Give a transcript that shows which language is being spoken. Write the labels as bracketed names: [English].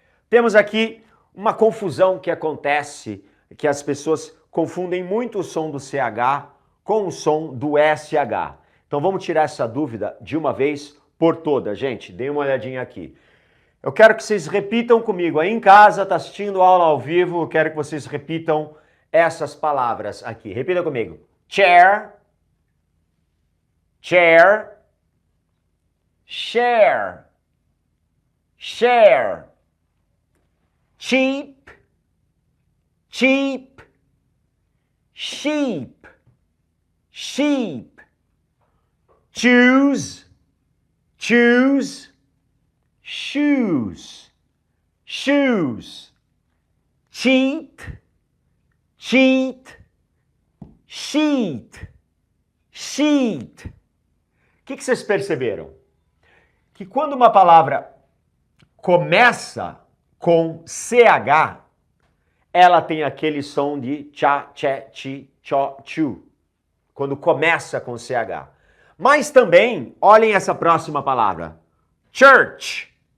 [Portuguese] Temos aqui uma confusão que acontece, que as pessoas confundem muito o som do CH com o som do SH. Então vamos tirar essa dúvida de uma vez por todas, gente. Dê uma olhadinha aqui. Eu quero que vocês repitam comigo. Aí em casa, tá assistindo a aula ao vivo, eu quero que vocês repitam essas palavras aqui. Repita comigo. [English] Chair, chair, share, share, cheap, cheap, sheep, sheep, choose, choose, shoes, shoes, cheat, cheat, sheet, sheet. [Portuguese] O que vocês perceberam? Que quando uma palavra começa com CH, ela tem aquele som de cha, che, chi, cho, chu, quando começa com CH. Mas também, olhem essa próxima palavra, church.